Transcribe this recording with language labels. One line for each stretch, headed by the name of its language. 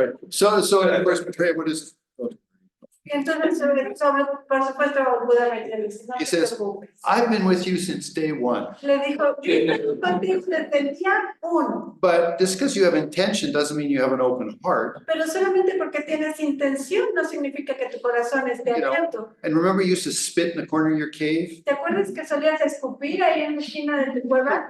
English: So of course, Maitreya, what is
Spanish: Entonces, por supuesto, Buda Maitreya le dice, no
English: He
Spanish: te
English: says,
Spanish: preocupes.
English: I've been with you since day one,
Spanish: Le dijo, yo estoy contigo desde el día 1,
English: but just because you have intention doesn't mean you have an open heart.
Spanish: pero solamente porque tienes intención no significa que tu corazón esté
English: You know.
Spanish: abierto.
English: And remember, you used to spit in the corner of your cave?
Spanish: ¿Te acuerdas que solías escupir ahí en la esquina de tu cueva?